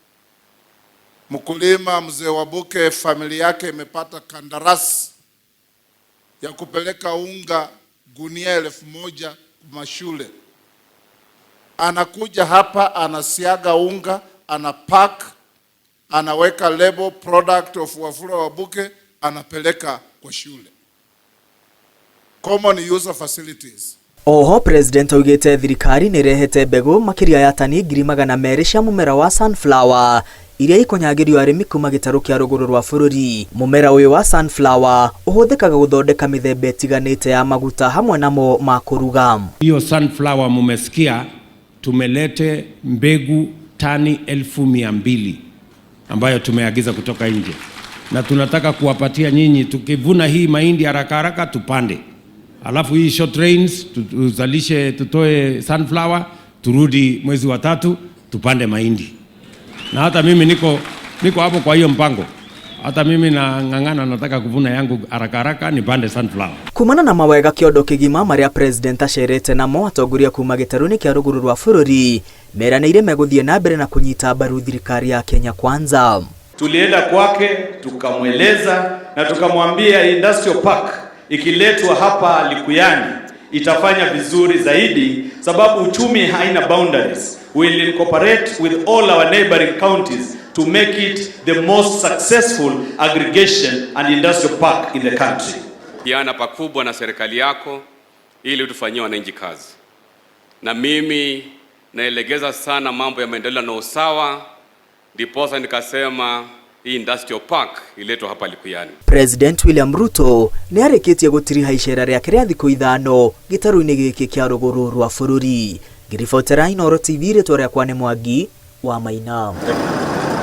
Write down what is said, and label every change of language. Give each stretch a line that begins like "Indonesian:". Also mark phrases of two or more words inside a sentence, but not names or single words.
Swahili: Mkulima mzee Wabuke familia yake imepata kandarasi ya kupeleka unga gunia 1,000 mashule. Anakuja hapa, anasiaga unga, anapack, anaweka label
English: product of Wafula Wabuke,
Swahili: anapeleka kwa shule.
English: Common user facilities.
Kikuyu: Oho, President oigĩte thirikari nĩ rehete mbegũ makĩria ya tani 200,000 cia mũmera wa sunflower iria ikonyagĩrio arĩmi kuma gĩtarũ kĩa rũgũrũ rwa bũrũri. Mũmera ũyũ wa sunflower ũhũthĩkaga gũthondeka mĩthemba ĩtiganĩte ya maguta hamwe namo ma kũruga.
Swahili: Hiyo sunflower mumesikia tumelete mbegu tani 200,000 ambayo tumeagiza kutoka nje, na tunataka kuwapatia nyinyi. Tukivuna hii mahindi haraka tupande, alafu hii
English: short rains
Swahili: tuzalishe, tutoe sunflower, turudi mwezi wa 3 tupande mahindi. Na hata mimi niko hapo kwa hiyo mpango. Hata mimi na ng'ang'ana, nataka kuvuna yangu haraka nipande sunflower.
Kikuyu: Kumana na mawega kĩondo kĩgima marĩa president acerete namo atongoria kuma gĩtarũ-inĩ kĩa rũgũrũ rwa bũrũri meranĩire megũthiĩ na mbere na kunyita mbaru thirikari ya Kenya Kwanza.
Swahili: Tulienda kwake tukamweleza na tukamwambia
English: industrial park
Swahili: ikiletwa hapa Likuyani itafanya vizuri zaidi, sababu uchumi haina boundaries.
English: We will incorporate with all our neighboring counties to make it the most successful aggregation and industrial park in the country.
Swahili: Yana pakubwa na serikali yako ili utufanyie wananchi kazi. Na mimi naelegeza sana mambo ya maendeleo na usawa, ndiposa nikasema hii
English: industrial park
Swahili: iletwa hapa Likuyani.
Kikuyu: President William Ruto nĩ arĩkĩtie gũtiriha icera rĩake rĩa thikũ 5 gĩtarũ-inĩ gĩkĩ kĩa rũgũrũ rwa bũrũri. Ngĩribotera Inooro TV, rĩtwa rĩakwa nĩ Mwangi wa Maina.